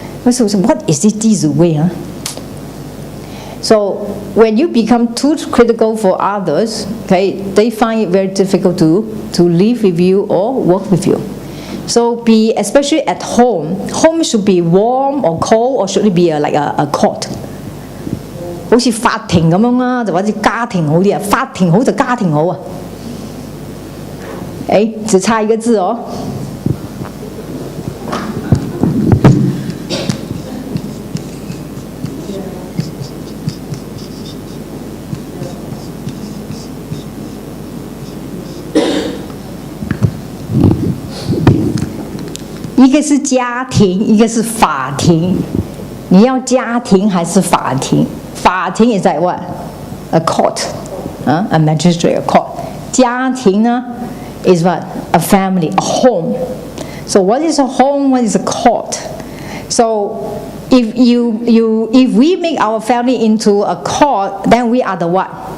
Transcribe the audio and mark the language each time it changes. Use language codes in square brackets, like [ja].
[en] So what is this 弟子规 So when you become too critical for others, okay, they find it very difficult to live with you or work with you. So especially at home. Home should be warm or cold, or should it be like a court? [yue] 好似法庭咁樣啦，就或者家庭好啲啊，法庭好就家庭好啊。只差一個字哦。一個是家庭，一個是法庭。你要家庭還是法庭？ [en] 法庭 is like what? A court, a magistrate, a court. [yue] 家庭呢 [en] is what? A family, a home. So what is a home? What is a court? So if we make our family into a court, then we are the what?